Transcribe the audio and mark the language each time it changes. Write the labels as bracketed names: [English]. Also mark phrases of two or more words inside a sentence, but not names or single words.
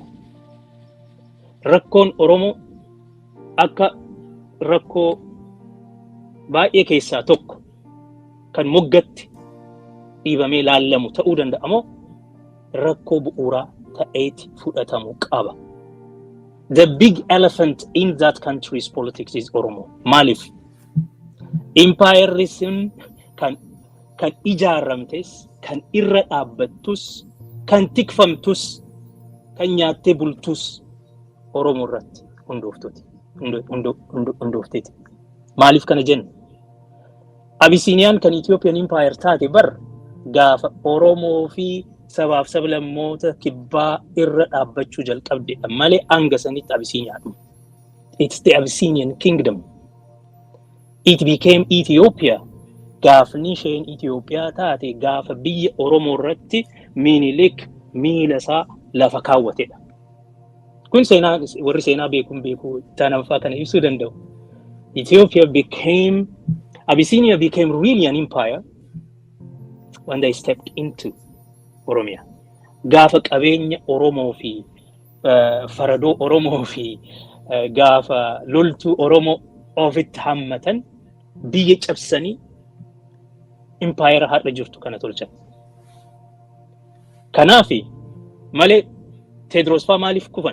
[Oromo] Rakkoon Oromoo akka rakkoo baay'ee keessaa tokko kan moggatti dhiibamee laallamu ta'uu danda'amoo rakkoo bu'uuraa ta'eetti fudhatamu qaba? [English] The big elephant in that country's politics is Oromo. [Oromo] Maalif? Empirism kan ijaaramtes, kan irra dhaabbattus, kan tikfamtus, kan nyaattee bultus Oromoo irratti hundoofteeti. Maalif kana jenna? Abyssinian kan Ethiopian Empire taate bar gaafa Oromoo fi sabaaf sablammoota kibbaa irra dhaabbachuu jalqabde malee hanga sanitti Abyssiniaadhuma. [English] It's the Abyssinian kingdom. It became Ethiopia. [Oromo] Gaafni isheen Itoophiyaa taate gaafa biyya Oromoo irratti Minilik miila isaa lafa kaawwatedha. Kun seenaa warri seenaa beekuu tanaffaa kana ibsuu danda'u. [English] Abyssinia became really an empire when they stepped into Oromia. [Oromo] Gaafa qabeenya Oromoo fi faradoo Oromoo fi gaafa loltuu Oromoo ofitti hammatan biyya cabsanii empire har'a jirtu kana tolchan. Kanaafi malee Tedros faa maaliif kufan?